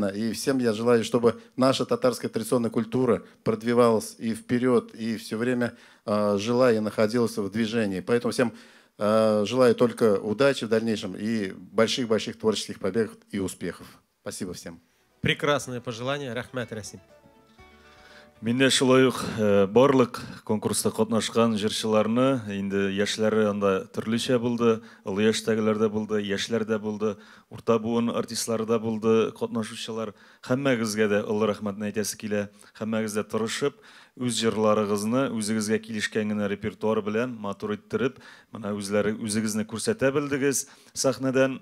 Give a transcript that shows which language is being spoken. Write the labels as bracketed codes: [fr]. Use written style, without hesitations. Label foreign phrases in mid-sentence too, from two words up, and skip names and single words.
[ru] И всем я желаю, чтобы наша татарская традиционная культура продвивалась и вперед, и все время жила и находилась в движении. Поэтому всем желаю только удачи в дальнейшем и больших-больших творческих побед и успехов. Спасибо всем. Прекрасное пожелание. [tt] Рахмәт, Расим. Менде шулай ук барлык конкурста катнашкан җырчыларны, инде яшьләре анда төрлечә булды, олы яшьтәгеләр дә булды, яшьләр дә булды, урта буын артистлары да булды, катнашучылар. Һәммәгезгә дә олы рәхмәтне әйтәсе килә. Һәммәгез дә тырышып, үз җырларыгызны үзегезгә килешкән генә репертуар белән матур иттереп, менә үзегезне күрсәтә белдегез сәхнәдән.